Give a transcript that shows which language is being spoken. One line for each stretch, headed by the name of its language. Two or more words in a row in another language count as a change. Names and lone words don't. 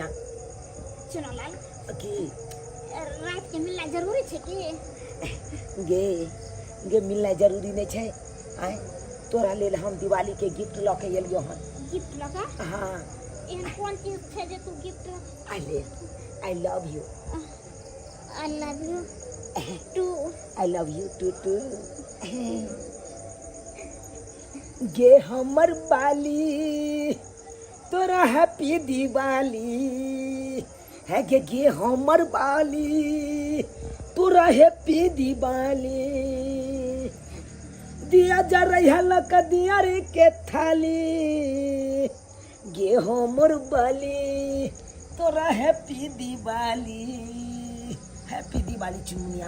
Maithili: चुनालाल की रात के मिलना जरूरी छै की गे गे मिलना जरूरी नहीं छै आइ तोरा लेल हम दिवाली के गिफ्ट ल के एलियो हन गिफ्ट लगा हां एहन कोन चीज छै जे तू गिफ्ट
English: आई लव यू आई लव यू टू I love you too
Maithili: गे हमर बाली तोरा
English: Happy Diwali
Maithili: है गे हमर बाली तोरा
English: Happy Diwali
Maithili: दिया जा रही लक दिया रे के थाली गे हमर बाली तोरा
English: Happy Diwali
Maithili: चुनिया